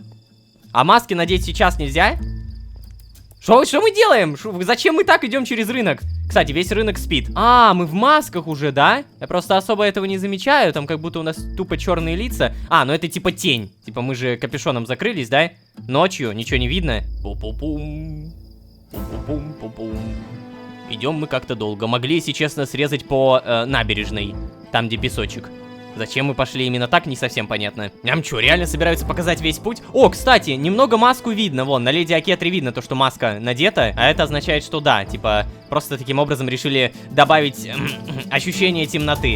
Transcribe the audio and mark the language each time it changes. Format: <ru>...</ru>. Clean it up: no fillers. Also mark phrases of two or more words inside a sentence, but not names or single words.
<ru>А маски надеть сейчас нельзя? Что мы делаем? Зачем мы так идем через рынок? Кстати, весь рынок спит. А, мы в масках уже, да? Я просто особо этого не замечаю. Там как будто у нас тупо черные лица. А, ну это типа тень. Типа мы же капюшоном закрылись, да? Ночью, ничего не видно. Пу-пу-пум. Пу-пу-пум-пу-пум. Идем мы как-то долго. Могли, если честно, срезать по набережной. Там, где песочек. Зачем мы пошли именно так, не совсем понятно. Нам что, реально собираются показать весь путь? О, кстати, немного маску видно. Вон, на леди Акетре видно то, что маска надета. А это означает, что да, типа, просто таким образом решили добавить ощущение темноты.</ru>